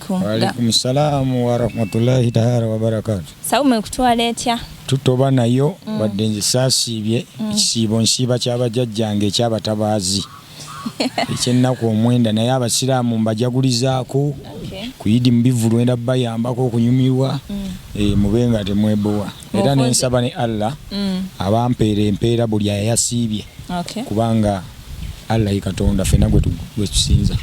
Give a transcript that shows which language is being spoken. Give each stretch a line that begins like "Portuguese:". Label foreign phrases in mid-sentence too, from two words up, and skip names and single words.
Arabic: alaikum. وعليكم السلام ورحمة الله تعالى وبركاته.
Ganda: Saume kutwala etya? Tutoba nayo wadde nze saasibye ekisiibo nsiiba ky'abajjajjange eky'abatabaazi. Ekyennaku omwenda naye abasiraamu mbajagulizaako kuyidi mubivulu enda bayambako okunyumirwa mube nga temwebowa era nensaba ne Allah abampeera empeera buli ayasiibye kubanga Allah ye Katonda ffenna gwe tusinza.